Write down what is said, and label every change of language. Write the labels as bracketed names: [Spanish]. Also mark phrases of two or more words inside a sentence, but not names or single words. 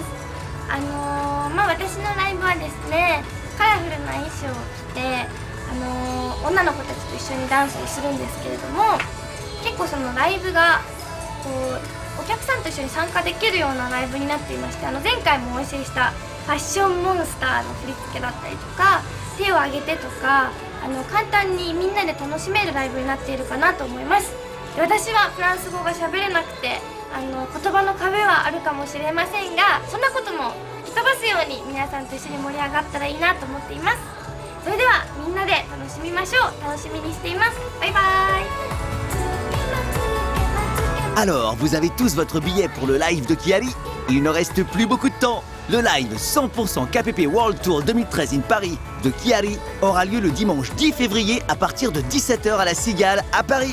[Japanese] 私のライブはですね、カラフルな衣装を着て女の子たちと一緒にダンスをするんですけれども、結構そのライブがこうお客さんと一緒に参加できるようなライブになっていまして、前回もお教えしたファッションモンスターの振り付けだったりとか、手を挙げてとか、簡単にみんなで楽しめるライブになっているかなと思います。で、私はフランス語が喋れなくて言葉の壁はあるかもしれませんが、そんなことも吹き飛ばすように皆さんと一緒に盛り上がったらいいなと思っています。それではみんなで楽しみましょう。楽しみにしています。バイバイ。 [French] Alors, vous avez tous votre billet pour le live de Kiari? Il ne reste plus beaucoup de temps. Le live 100% KPP World Tour 2013 in Paris de Kiari aura lieu le dimanche 10 février à partir de 17h à la Cigale à Paris.